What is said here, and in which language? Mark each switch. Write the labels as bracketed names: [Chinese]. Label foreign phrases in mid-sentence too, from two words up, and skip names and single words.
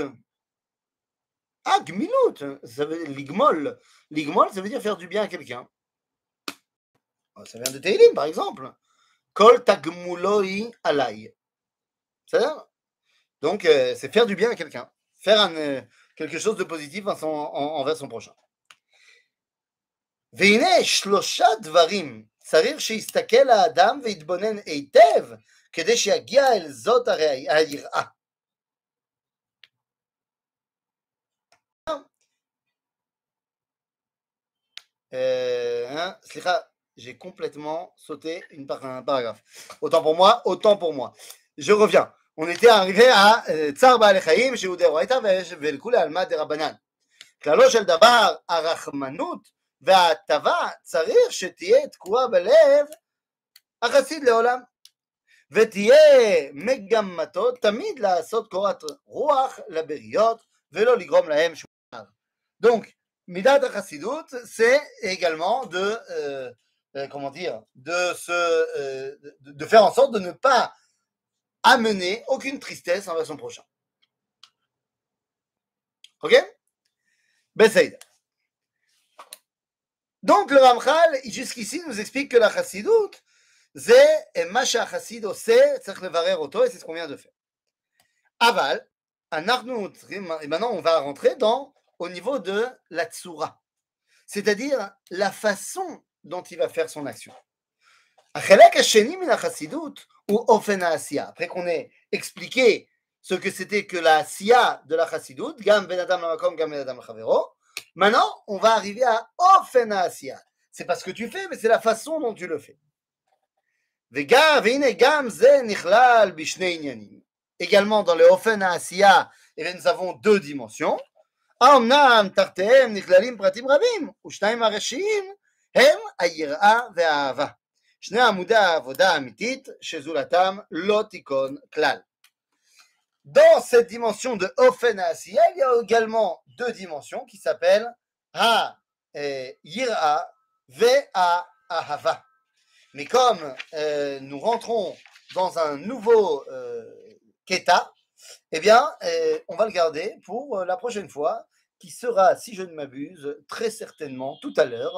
[French] Ah, gmilut, ça veut dire ligmol. Ligmol, ça veut dire faire du bien à quelqu'un. Ça vient de Tehillim, par exemple. [Hebrew] כל תגמולוהי עלי. [French] C'est-à-dire, donc, c'est faire du bien à quelqu'un. Faire quelque chose de positif envers son prochain. [Hebrew] והנה 3 דברים צריך שיסתכל האדם ויתבונן היטב כדי שיגיע אל זאת היראה. סליחה, [French] j'ai complètement sauté un paragraphe. Autant pour moi. Je reviens. On était arrivé à [Hebrew] צער בעלי חיים שהוא דאורייתא ולכולי עלמא דרבנן. כללו של דבר הרחמנות וההטבה צריך שתהיה תקועה בלב החסיד לעולם. ותהיה מגמתו תמיד לעשות קורת רוח לבריות ולא לגרום להם שום דבר. [French] Donc, [Hebrew] מידת החסידות, [French] c'est également comment dire, de faire en sorte de ne pas amener aucune tristesse envers son prochain. Ok? Besseid. Donc le Ramchal, jusqu'ici, nous explique que la Chassidut, c'est [Hebrew] מה שהחסיד עושה, צריך לברר אותו, [French] et c'est ce qu'on vient de faire. Aval, et maintenant on va rentrer au niveau de la tsura, c'est-à-dire la façon dont il va faire son action. [Hebrew] החלק השני מן החסידות הוא אופן העשייה. [French] Après qu'on ait expliqué ce que c'était que la asiya de la chassidut, [Hebrew] גם בין אדם למקום, גם בין אדם לחברו, [French] maintenant on va arriver à [Hebrew] אופן העשייה. [French] C'est pas ce que tu fais, mais c'est la façon dont tu le fais. [Hebrew] והנה גם זה נכלל בשני עניינים. [French] Également dans le [Hebrew] אופן העשייה, [French] nous avons deux dimensions. [Hebrew] האמנם תחתיהם נכללים פרטים רבים, ושניים הראשיים הם היראה והאהבה. שני עמודי העבודה האמיתית שזולתם לא תיכון כלל. [French] Dans cette dimension de [Hebrew] אופן עשייה, [French] il y a également deux dimensions qui s'appellent [Hebrew] היראה והאהבה. [French] Mais comme nous rentrons dans un nouveau Keta, eh bien, on va le garder pour la prochaine fois, qui sera, si je ne m'abuse, très certainement tout à l'heure.